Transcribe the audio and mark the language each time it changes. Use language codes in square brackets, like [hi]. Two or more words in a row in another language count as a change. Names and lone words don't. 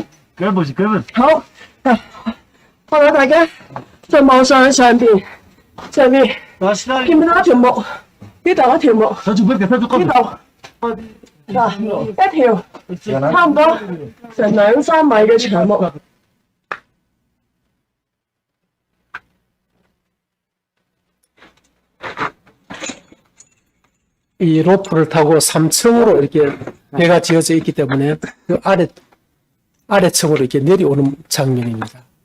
[yue] 好，我哋大家就望上去上邊，見唔見到一條木？呢度一條木，呢度嗱一條差唔多成2-3米嘅長木。 [ko] 이 로프를 타고 3층으로 이렇게 배가 지어져 있기 때문에 그 아래층으로 이렇게 내려오는 장면입니다.